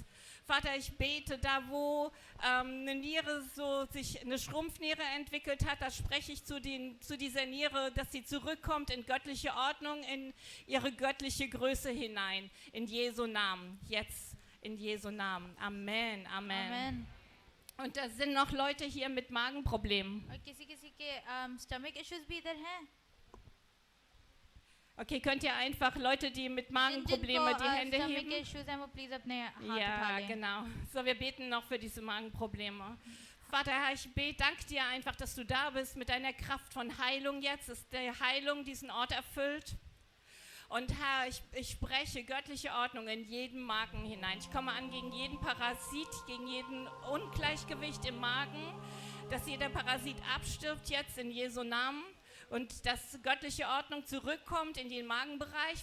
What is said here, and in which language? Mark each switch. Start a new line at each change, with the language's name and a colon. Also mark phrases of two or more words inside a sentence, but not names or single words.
German: Vater, ich bete, da wo eine Niere sich eine Schrumpfniere entwickelt hat, da spreche ich zu dieser Niere, dass sie zurückkommt in göttliche Ordnung, in ihre göttliche Größe hinein. In Jesu Namen, jetzt in Jesu Namen. Amen, Amen. Amen. Und da sind noch Leute hier mit Magenproblemen.
Hindi: और किसी किसी के
English: stomach issues
Hindi: भी इधर हैं
German: Okay, könnt ihr einfach Leute, die mit Magenproblemen die Hände
Hindi: स्टमक
German: heben?
Hindi: इश्यूज हैं वो प्लीज अपने हाथ उठा
German: Ja,
Hindi: लें
German: genau. So, wir beten noch für diese Magenprobleme. Vater, Herr, ich danke dir einfach, dass du da bist mit deiner Kraft von Heilung jetzt, dass die Heilung diesen Ort erfüllt. Und Herr, ich spreche göttliche Ordnung in jeden Magen hinein. Ich komme an gegen jeden Parasit, gegen jeden Ungleichgewicht im Magen, dass jeder Parasit abstirbt jetzt in Jesu Namen und dass göttliche Ordnung zurückkommt in den Magenbereich.